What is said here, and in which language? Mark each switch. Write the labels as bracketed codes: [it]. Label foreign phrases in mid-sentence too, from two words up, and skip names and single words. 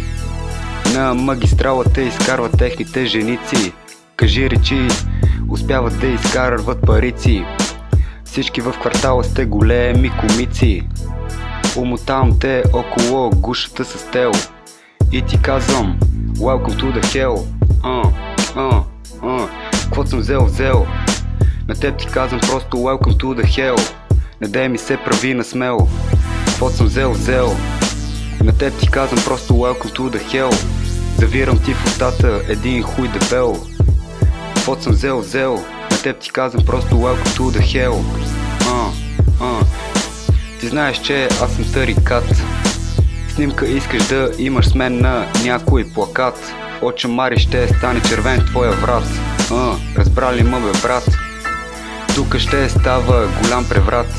[bg] На магистралата изкарват техните женици. Кажи речи, успяват да изкарват парици. Всички в квартала сте големи комици. Умотавам те около гушата с тел. И ти казвам [en] welcome to the hell. [bg] Каквото съм взел, взел. На теб ти казвам просто [en] welcome to the hell. [bg] Не дай ми се прави на смел. Каквото съм взел, взел. На теб ти казвам просто [en] welcome to the hell. [bg] Завирам ти в устата един хуй дебел. Каквото съм взел, взел. На теб ти казвам просто [en] welcome to the hell. [bg] Ти знаеш, че аз съм тарикат. Снимка искаш да имаш с мен на някой плакат. Оча Мари ще стане червен твоя врат. Разбрали ме бе брат. Тук ще става голям преврат.